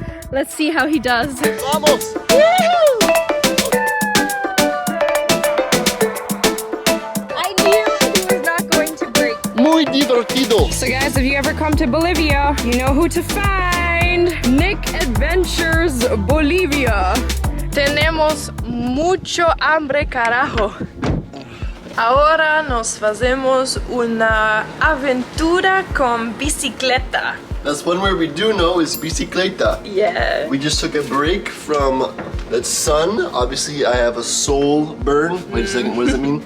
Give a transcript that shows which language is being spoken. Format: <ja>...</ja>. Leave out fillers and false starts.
<en>Let's see how he does.</en> <es>Vamos.</es> <en>I knew he was not going to break.</en> <es>Muy divertido.</es> <en>So guys, if you ever come to Bolivia, you know who to find. Nick Adventures Bolivia.</en> <es>Tenemos mucho hambre, carajo. Ahora nos hacemos una aventura con bicicleta.</es> <en>That's one word we do know is bicicleta. Yeah. We just took a break from the sun. Obviously, I have a soul burn. Wait a second, what does it mean?</en>